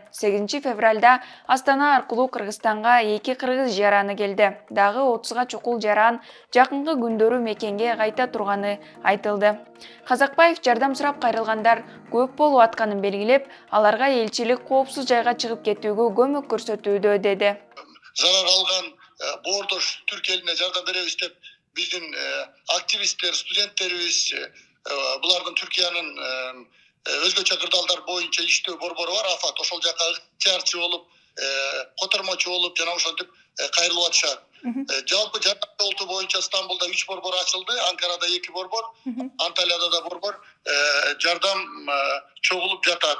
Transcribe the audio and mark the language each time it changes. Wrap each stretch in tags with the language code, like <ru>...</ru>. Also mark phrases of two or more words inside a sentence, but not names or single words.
<ky>8 февралда Астана аркылуу Кыргызстанга 2 кыргыз жараны келди. Дагы 30га чукул жаран жакынкы күндөрү мекенге кайта турганы айтылды. Казакбаев жардам сурап кайрылгандар көп болуп атканын белгилеп, аларга элчилик коопсуз жайга чыгып кетүүгө көмөк көрсөтүүдө деди. Зарар алган Бордош Түрк элине жардам berебиз деп биздин активисттер, студенттерибиз булардын Türkiýанын өзгөчө кырдаалдар боюнча иштөө борбору бар, Афат ошол жака ыктыярчы болуп, котормочу болуп жана ошентип кайрылып атышат. Жалпы жардам жолту боюнча Стамбулда 3 борбор ачылды, Анкарада 2 борбор, Анталияда да борбор жардам чогулуп жатат.</ky>